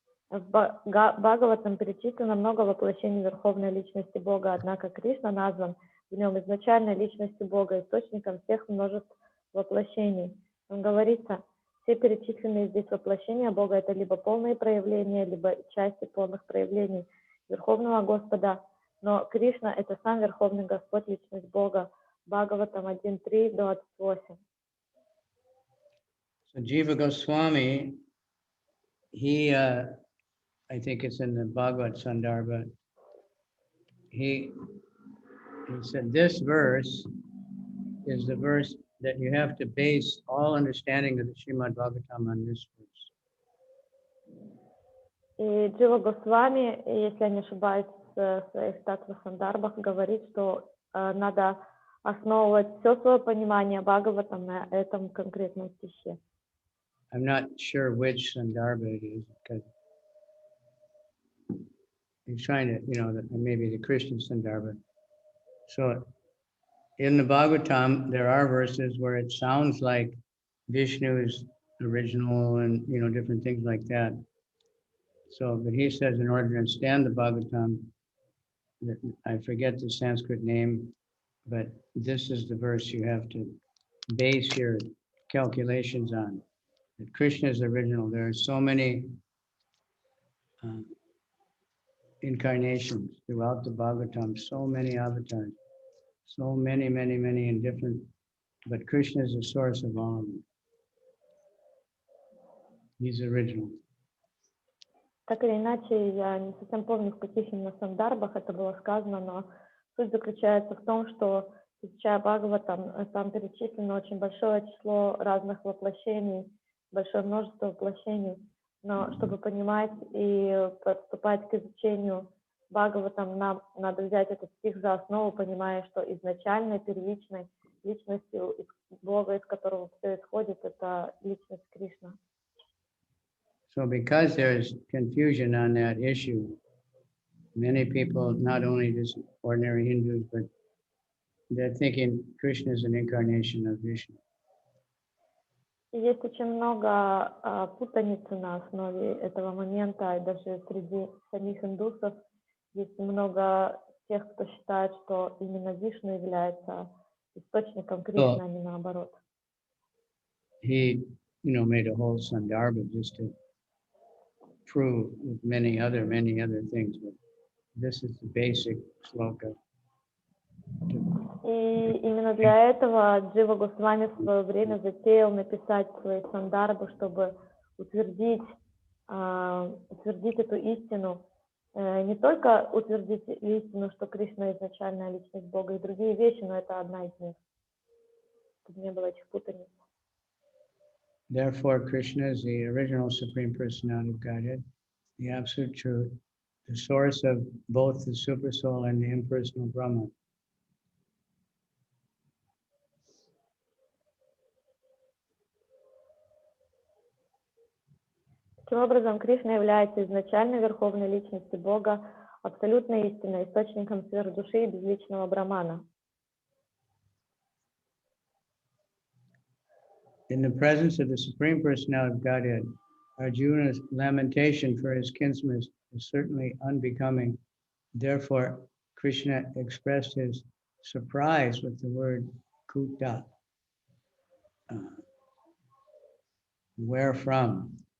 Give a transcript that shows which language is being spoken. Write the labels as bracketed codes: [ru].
[ru] В Бхагаватам перечислено много воплощений верховной личности Бога, однако Кришна назван в нем изначальной личностью Бога, источником всех множеств воплощений. Он говорится, все перечисленные здесь воплощения Бога — это либо полные проявления, либо части полных проявлений Верховного Господа. Но Кришна — это сам Верховный Господь, личность Бога. Бхагаватам 1:3-28. [en] So Jiva Goswami, he, I think it's in the Bhagavad Sandarbha, he said this verse is the verse that you have to base all understanding of the Srimad Bhagavatam on this verse. И Джива Госвами, если я не ошибаюсь, в своих татва-сандарбах говорит, что надо основывать все свое понимание Бхагаватам на этом конкретном стихе. I'm not sure which Sandarbha it is, because he's trying to, maybe the Christian Sandarbha. So in the Bhagavatam, there are verses where it sounds like Vishnu's original and, different things like that. So, but he says in order to understand the Bhagavatam, I forget the Sanskrit name, but this is the verse you have to base your calculations on. That Krishna is original. There are so many incarnations throughout the Bhagavatam, so many avatars, so many in different, but Krishna is the source of all of them. He's original. [ru] Так или иначе, я не совсем помню, в каких именно сандарбах это было сказано, но суть заключается в том, что, изучая Бхагаватам, там перечислено очень большое число разных воплощений, большое множество воплощений, но чтобы понимать и подступать к изучению Бхагаватам, нам надо взять этот стих за основу, понимая, что изначальной, первичной личностью Бога, из которого все исходит, это личность Кришна. [en] So because there's confusion on that issue, many people, not only just ordinary Hindus, but they're thinking Krishna is an incarnation of Vishnu. [ru] И есть очень много путаницы на основе этого момента, и даже среди самих индусов есть много тех, кто считает, что именно Вишну является источником Кришны, а не наоборот. [en] He, made a whole Sandarbha just to prove with many other things, but this is the basic sloka. [ru] И именно для этого Джива Госвами в свое время затеял написать свои сандарбы, чтобы утвердить эту истину, не только утвердить истину, что Кришна изначальная личность Бога, и другие вещи, но это одна из них, чтобы не было этих путаниц. [en] Therefore, Krishna is the original Supreme Personality of Godhead, the absolute truth, the source of both the Supersoul and the impersonal Brahma. [ru] Таким образом, Кришна является изначальной верховной личностью Бога, абсолютной истиной, источником сверхдуши и безличного Брамана. [en] In the presence of the Supreme Personality of Godhead, Arjuna's lamentation for his kinsman is certainly unbecoming. Therefore, Krishna expressed his surprise with the word kuta, wherefrom.